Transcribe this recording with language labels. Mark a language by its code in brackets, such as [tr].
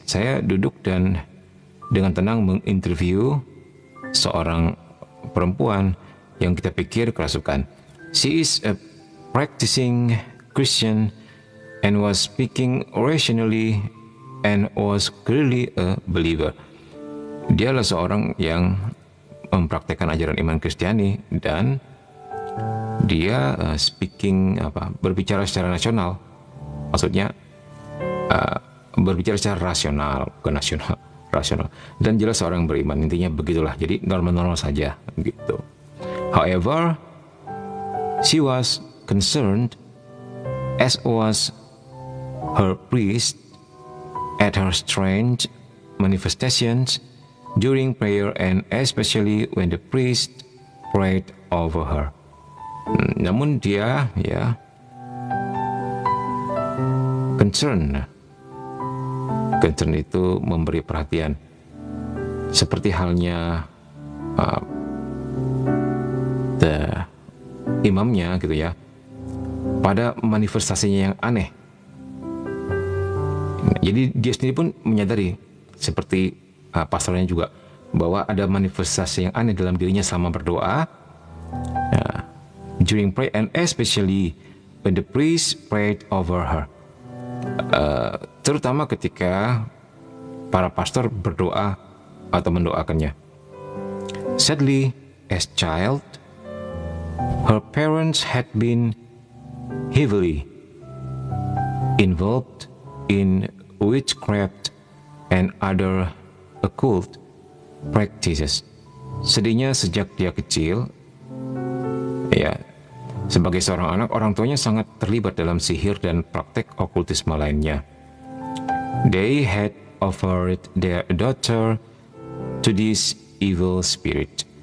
[id] Saya duduk dan dengan tenang menginterview seorang perempuan yang kita pikir kerasukan. [en] She is a practicing Christian and was speaking rationally and was clearly a believer. [id] Dia adalah seorang yang mempraktekkan ajaran iman Kristiani dan dia berbicara secara nasional. Maksudnya berbicara secara rasional, bukan nasional, rasional. Dan jelas seorang beriman, intinya begitulah. Jadi normal-normal saja gitu. [en] However, she was concerned, as was her priest, at her strange manifestations during prayer and especially when the priest prayed over her. [id] Namun dia concern itu memberi perhatian, seperti halnya imamnya gitu ya, pada manifestasinya yang aneh. Jadi dia sendiri pun menyadari, seperti pastornya juga, bahwa ada manifestasi yang aneh dalam dirinya selama berdoa, [en] during prayer and especially when the priest prayed over her. [id] Terutama ketika para pastor berdoa atau mendoakannya. [en] Sadly, as child, her parents had been heavily involved in witchcraft and other occult practices. [id] Sedihnya sejak dia kecil, ya, sebagai seorang anak, orang tuanya sangat terlibat dalam sihir dan praktek okultisme lainnya. [en] They had offered their daughter to this evil spirit.